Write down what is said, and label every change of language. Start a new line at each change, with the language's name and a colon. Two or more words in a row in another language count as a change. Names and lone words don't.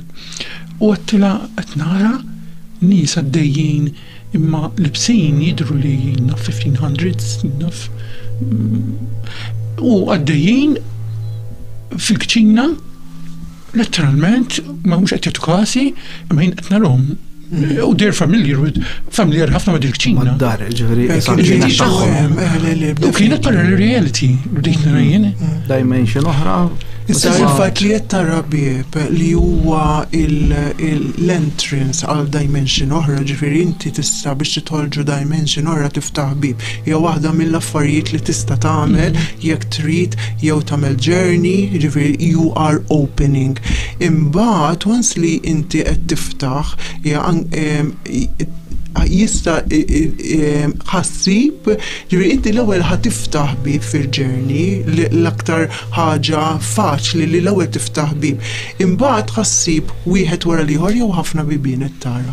Maltese: U għattila qed nara nies għaddejjin imma libsin jidhru li naf 1500s naf. U għaddejjin fil-kċina letteralment ma mhux qed jagħtu kasi imma jien qed narhom. U
English: they're familiar
Maltese: ħafna ma' dil-kċina. Mad-dar, ġifieri u kienet
English: parallel reality
Maltese: dik nara jien. Dimension oħra. Issa il-fatt li qed tara bieb li huwa l-entrance għal dimension oħra, ġifieri inti tista' biex tidħol ġo dimension oħra tiftaħ bieb. Hija waħda mill-affarijiet li tista' tagħmel jekk trid jew tagħmel journey, ġifieri
English: you are opening.
Maltese: Imbagħad once li inti qed tiftaħ jista' ħassib, ġifieri inti l-ewwel ħatiftaħ bib fil-journey l-aktar ħaġa faċli li l-ewwel tiftaħ bib. Imbagħad ħassib wieħed wara l-ieħor jew ħafna bibien tara.